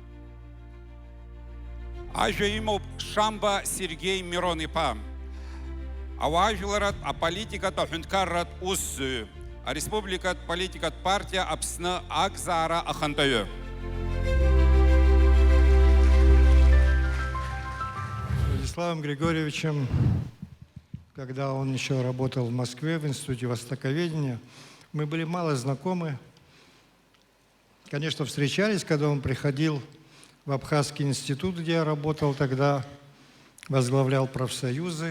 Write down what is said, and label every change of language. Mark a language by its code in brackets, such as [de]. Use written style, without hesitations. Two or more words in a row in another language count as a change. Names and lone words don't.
[ab] Ажәа имоуп Шамба Сергей Мирон-иԥа, ауаажәларатә, аполитикатә, аҳәынҭқарратә усзуҩ, ареспубликатә политикатә партиа Аԥсны акзаара ахантәаҩы. [ru] Владиславом Григорьевичем, когда он еще работал в Москве в Институте Востоковедения, мы были мало знакомы. Конечно, встречались, когда он приходил в Абхазский институт, где я работал тогда, возглавлял профсоюзы.